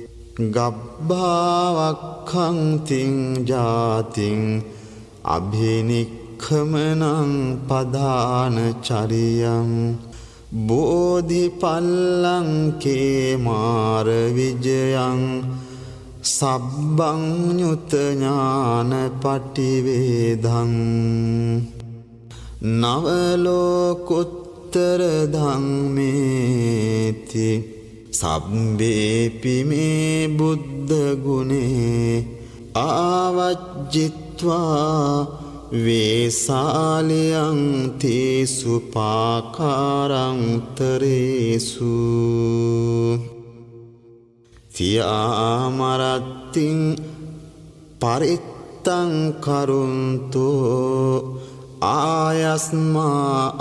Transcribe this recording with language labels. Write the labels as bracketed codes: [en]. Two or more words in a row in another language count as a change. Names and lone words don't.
[pi] ගබ්භාවක්ඛං තිං ජාතිං අභිනික්ඛමනං පදාන චරියං බෝධිපල්ලංකේ මාර විජයං සබ්බං ඤුත ඥාන පටිවේදං නව ලෝකුත්තර ධම්මේති සබ්බේපි මේ බුද්ධ ගුණේ ආවජ්ජිත්වා වේසාලියං තේසු පාකාරංතරේසු තියාමරත්තිං පරිත්තං කරුන්තෝ ආයස්මා